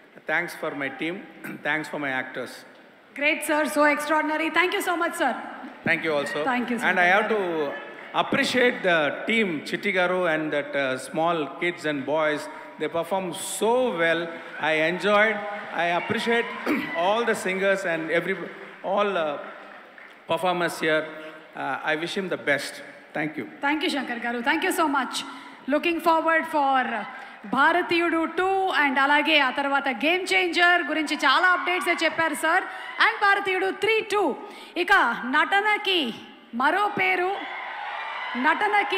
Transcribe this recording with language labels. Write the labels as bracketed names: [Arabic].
[English] Thanks for my team, thanks for my actors. Great sir, so extraordinary. Thank you so much sir. Thank you also. Thank you sir. And I have to appreciate the team, Chitti Garu and that small kids and boys. They performed so well. I enjoyed. I appreciate all the singers and all performers here. I wish him the best. Thank you. Thank you Shankar garu. Thank you so much. Looking forward for [Telugu] భారతీయుడు 2 and అలాగే ఆ తర్వాత game changer గురించి చాలా updates చెప్పారు sir. And భారతీయుడు 3-2. ఇక నటనకి మరో పేరు, నటనకి